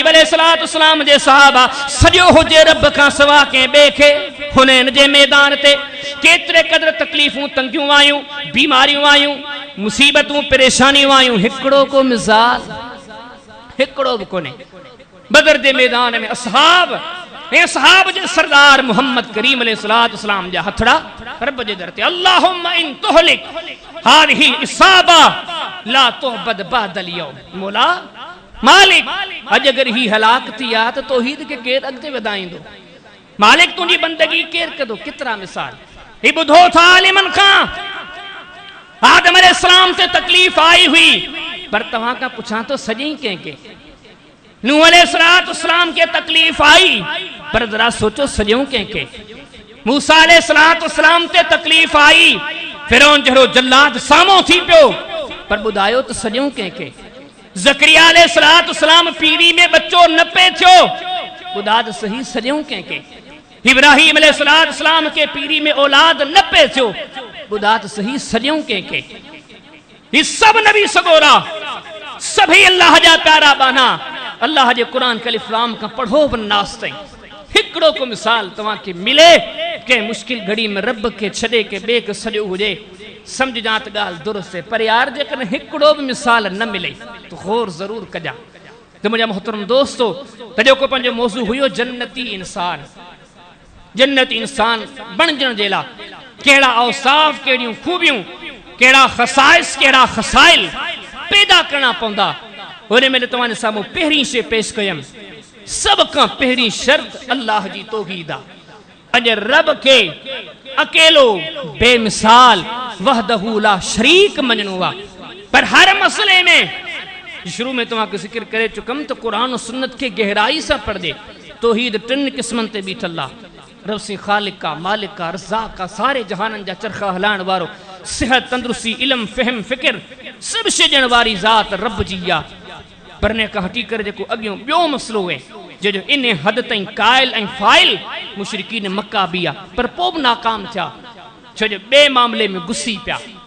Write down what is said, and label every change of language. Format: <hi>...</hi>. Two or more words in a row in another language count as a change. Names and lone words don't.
<sd>अलैहिस्सलाम जे सहाबा सॼो हुजे रब खां सवा के ॿिए खे हुनैन जे मैदान ते केतिरे क़दर तकलीफ़ूं तंगियूं आयूं बीमारियूं आयूं मुसीबतूं परेशानियूं आयूं हिकिड़ो को मिसाल हिकिड़ो बि कोन्हे बदर जे मैदान में असहाब जे सरदार मोहम्मद करीम अलैहिस्सलाम जा हथड़ा रब जे दर ते</sd> <ar>اللهم إن تهلك هذه العصابة لا تعبد بعد اليوم</ar> <sd>मौला मालिक अज अगर ही हलाक थी आ तो तौहीद के केर अगते वधाईंदो मालिक तुंहिंजी बंदगी केर कंदो केतिरा मिसाल ही ॿुधो था आलिमन खां आदम अलैहिस्सलाम ते तकलीफ़ आई हुई पर तव्हां खां पुछां तो सॼई कंहिंखे नूह अलैहिस्सलाम के तकलीफ़ आई पर जरा सोचो सॼऊं कंहिंखे मूसा अलैहिस्सलाम ते तकलीफ़ आई फिरौन जहिड़ो जल्लाद साम्हूं थी पियो पर ॿुधायो त सॼऊं कंहिंखे ज़करिया अलैहिस्सलाम पीरी में बच्चो न पे थियो ॿुधा त सही सॼऊं कंहिंखे इब्राहीम अलैहिस्सलाम के पीरी में औलाद न पे थियो ॿुधा त सही सॼऊं कंहिंखे ही सभु नबी सगोरा सभी अल्लाह जा प्यारा बाना अल्लाह जे कुरान के अलिफ लाम का पढ़ो बि नास ताईं हिकिड़ो को मिसाल तव्हांखे मिले कंहिं मुश्किल घड़ी में रब के छॾे के ॿिए खे सॼो हुजे समझ जा त ॻाल्हि दुरुस्त आहे पर यार जेकॾहिं हिकिड़ो बि मिसाल न मिले त गौर ज़रूर कजां त मुंहिंजा मोहतरम दोस्तो त जेको पंहिंजो मौज़ू हुयो जन्नती इंसान बणजण जे लाइ कहिड़ा औसाफ़ कहिड़ियूं खूबियूं कहिड़ा ख़साइस कहिड़ा ख़साइल पैदा करणा पवंदा हुन में तव्हांजे साम्हूं पहिरीं शइ पेश कयमि सब खां पहिरीं शर्त अल्लाह जी तौहीद आहे अॼु रब के अकेलो बेमिसाल</sd> <ar>وحده لا شريك</ar> <sd>मञणो आहे पर हर मसले में शुरू में तव्हांखे ज़िक्र करे चुकमि त क़ुरान और सुन्नत के गहराई सां पढ़जे तौहीद टिनि क़िस्मनि ते बीठल आहे रब से ख़ालिक आहे मालिक आहे रज़ाक आहे सारे जहाननि जा चरखा हलाइण वारो सिहत तंदुरुस्ती इल्म फ़हम फ़िक्र सभु शइ ॾियण वारी ज़ात रब जी आहे पर इन खां हटी करे जेको अॻियों ॿियो मसलो आहे जंहिंजो इन हद ताईं कायल ऐं फ़ाइल मुशरिकीन मक्का बि आहे पर पोइ बि नाकाम थिया छो जो ॿिए मामले में गुस्सी पिया</sd>